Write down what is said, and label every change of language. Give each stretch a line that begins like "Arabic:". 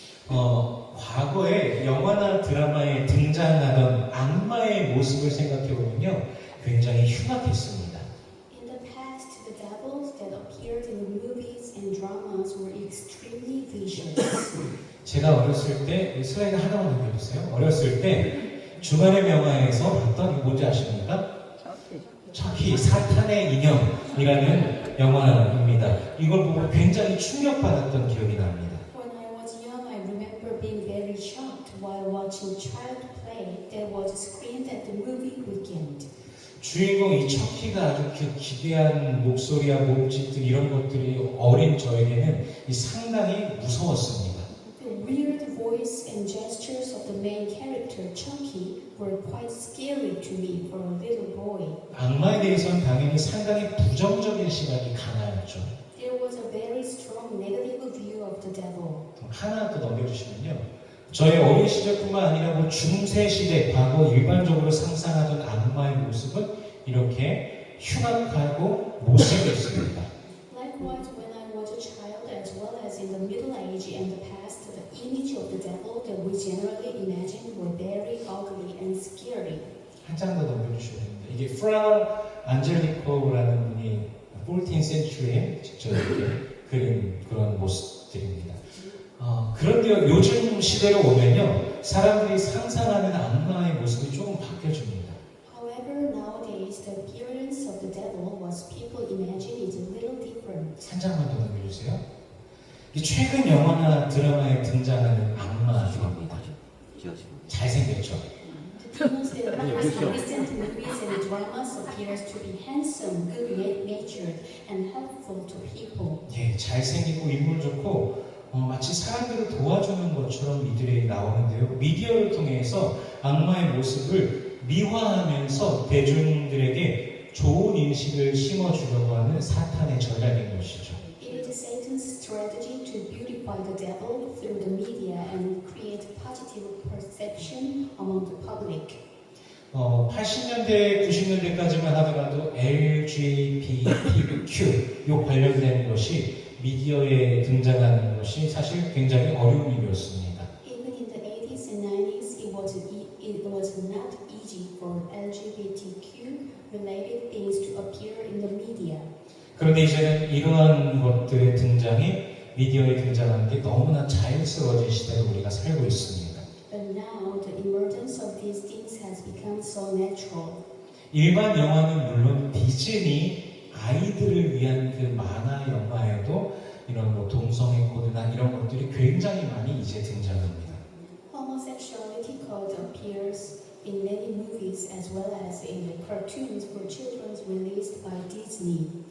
Korean: 과거에 영화나 드라마에 등장하던 악마의 모습을 생각해보면요, 굉장히 흉악했습니다.
English: In the past, the devils that appeared in the movies and dramas were extremely vicious.
Korean: 제가 어렸을 때, 슬라이드 하나만 넘겨주세요. 어렸을 때 주말의 명화에서 봤던, 이거 뭔지 아십니까? 척키, 사탄의 인형이라는 영화입니다. 이걸 보고 굉장히 충격받았던 기억이 납니다.
English: When I was young, I remember being very shocked while watching child play that was screened at the movie weekend.
Korean: 주인공 이 척키가 아주 기괴한 목소리와 몸짓들 이런 것들이 어린 저에게는 상당히 무서웠습니다.
English: The weird voice and gestures of the main character, Chucky, were quite scary to me for a little boy.
Korean: 악마에 대해서는 당연히 상당히 부정적인 시각이 강하였죠.
English: There was a very strong negative view of the devil.
Korean: 하나 더 넘겨주시면요. 저의 어린 시절뿐만 아니라 중세 시대, 과거 일반적으로 상상하던 악마의 모습은 이렇게 흉악하고 못생겼습니다.
English: Likewise, when I was a child, as well as in the Middle Age and the past, the image of the devil that we generally imagined were very ugly and scary.
Korean: 한 장 더 넘겨주시면 됩니다. 이게 프라 안젤리코라는 분이 14th century에 직접 이렇게 그린 그런 모습들입니다. 그런데 요즘 시대로 오면요, 사람들이 상상하는 악마의 모습이 조금 바뀌어집니다.
English: However, nowadays the appearance of the devil, what people imagine, is a little different.
Korean: 한 장만 더 넘겨주세요. 최근 영화나 드라마에 등장하는 악마들입니다. 잘생겼죠?
English: The demons that appears in recent movies and dramas appears to be handsome, good-natured, and helpful to people.
Korean: 예, 잘생기고 인물 좋고 마치 사람들을 도와주는 것처럼 이들이 나오는데요. 미디어를 통해서 악마의 모습을 미화하면서 대중들에게 좋은 인식을 심어주려고 하는 사탄의 전략인 것이죠.
English: It is Satan's strategy to beautify the devil through the media and create positive perception among the public.
Korean: 80년대, 90년대까지만 하더라도 LGBTQ 요 관련된 것이 미디어에 등장하는 것이 사실 굉장히 어려운 일이었습니다.
English: Even in the 80s and 90s, it was not easy for LGBTQ related things to appear in the media.
Korean: 그런데 이제는 이러한 것들의 등장이 미디어에 등장하는 게 너무나 자연스러워진 시대를 우리가 살고 있습니다.
English: But now the emergence of these things has become so natural.
Korean: 일반 영화는 물론 디즈니 아이들을 위한 그 만화 영화에도 이런 동성애 코드나 이런 것들이 굉장히 많이 이제 등장합니다.
English: Homosexuality code appears in many movies as well as in the cartoons for children released by Disney.